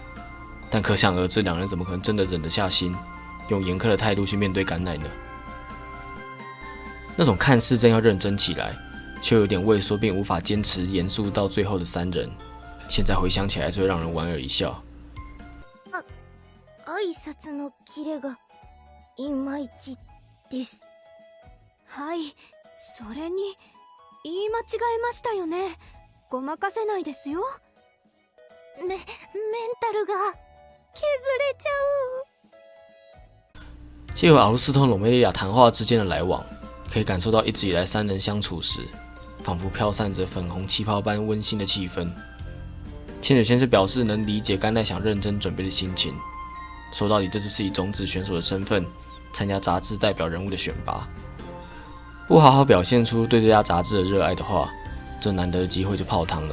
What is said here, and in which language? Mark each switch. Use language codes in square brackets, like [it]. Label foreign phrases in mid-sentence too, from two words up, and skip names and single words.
[zh] 但可想而知，2人怎么可能真的忍得下心，用严苛的态度去面对甘奈呢？那种看似正要认真起来，却有点畏缩并无法坚持严肃到最后的3人，现在回想起来还是会让人莞尔一笑。 [ja] 挨拶のキレがいまいちです。はい、それに言い間違えましたよね。ごまかせないですよ。メンタルが削れちゃう。 [zh] 借由阿鲁斯托·罗梅利亚谈话之间的来往，可以感受到一直以来3人相处时，仿佛飘散着粉红气泡般温馨的气氛。千雪先是表示能理解甘奈想认真准备的心情，说到底这只是以种子选手的身份参加杂志代表人物的选拔，不好好表现出对这家杂志的热爱的话，这难得的机会就泡汤了。